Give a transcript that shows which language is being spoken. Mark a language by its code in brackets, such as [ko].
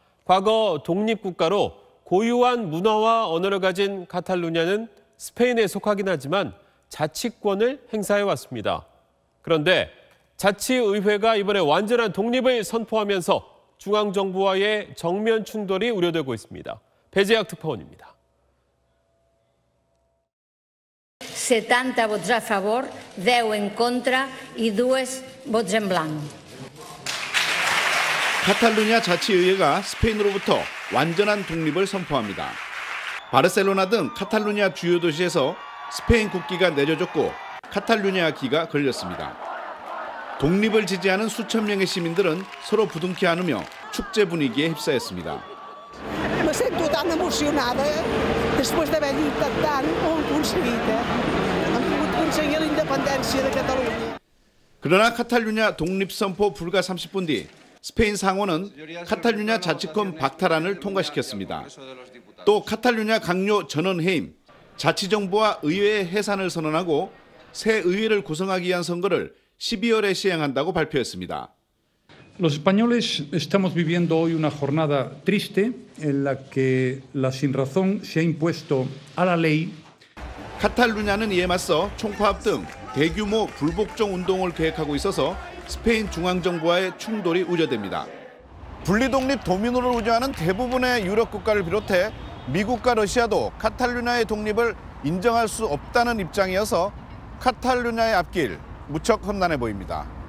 [ko] 과거 독립국가로 고유한 문화와 언어를 가진 카탈루냐는 스페인에 속하긴 하지만 자치권을 행사해왔습니다. 그런데 자치의회가 이번에 완전한 독립을 선포하면서 중앙정부와의 정면 충돌이 우려되고 있습니다. 배재학 특파원입니다. [es] 70 votos a favor, 10 en contra y 2 votos en blanco. [ko] 카탈루냐 자치의회가 스페인으로부터 완전한 독립을 선포합니다. 바르셀로나 등 카탈루냐 주요 도시에서 스페인 국기가 내려졌고 카탈루냐기가 걸렸습니다. 독립을 지지하는 수천 명의 시민들은 서로 부둥켜 안으며 축제 분위기에 휩싸였습니다. [ca] Me sento tan emocionada después de haver lluitat tant, ho hem aconseguit. Hem pogut aconseguir la independència de Catalunya. [ko] 그러나 카탈루냐 독립 선포 불과 30분 뒤 스페인 상원은 카탈루냐 자치권 박탈안을 통과시켰습니다. 또 카탈루냐 강요 전원해임, 자치정부와 의회의 해산을 선언하고 새 의회를 구성하기 위한 선거를 12월에 시행한다고 발표했습니다. [es] Los españoles estamos viviendo hoy una jornada triste en la que la sinrazón se ha impuesto a la ley. [ko] 카탈루냐는 이에 맞서 총파업 등 대규모 불복종 운동을 계획하고 있어서 스페인 중앙정부와의 충돌이 우려됩니다. 분리독립 도민노를 우려하는 대부분의 유럽 국가를 비롯해 미국과 러시아도 카탈루냐의 독립을 인정할 수 없다는 입장이어서 카탈루냐의 앞길 무척 험난해 보입니다.